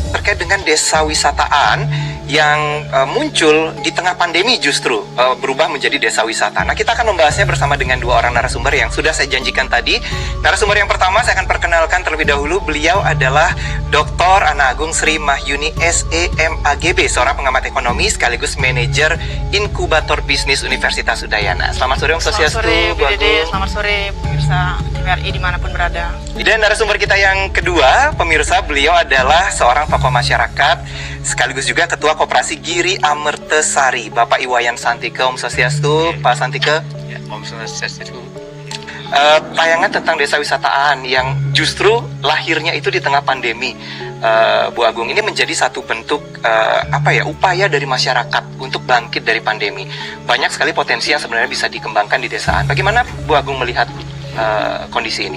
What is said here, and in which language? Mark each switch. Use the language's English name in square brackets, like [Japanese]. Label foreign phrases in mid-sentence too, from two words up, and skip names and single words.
[Indonesian] Terkait dengan desa wisataan yang muncul di tengah pandemi justru berubah menjadi desa wisata. Nah, kita akan membahasnya bersama dengan 2 orang narasumber yang sudah saya janjikan tadi. Narasumber yang pertama saya akan perkenalkan terlebih dahulu. Beliau adalah Dr. Ana Agung Sri Mahyuni SEMAGB, seorang pengamat ekonomi sekaligus manajer inkubator bisnis Universitas Udayana. Selamat sore Om Swastiastu. Selamat sore Bu Dede, selamat sore pemirsa TVRI dimanapun berada. Dan narasumber kita yang kedua, pemirsa, beliau adalah seorang tokoh masyarakat sekaligus juga Ketua Koperasi Giri Amertesari, Bapak Iwayan Santike. Om Swastiastu, Pak Santike. Ya, Om Swastiastu. Tayangan tentang desa wisataan yang justru lahirnya itu di tengah pandemi, Bu Agung, ini menjadi satu bentuk upaya dari masyarakat untuk bangkit dari pandemi. Banyak sekali potensi yang sebenarnya bisa dikembangkan di desaan. Bagaimana Bu Agung melihat kondisi ini?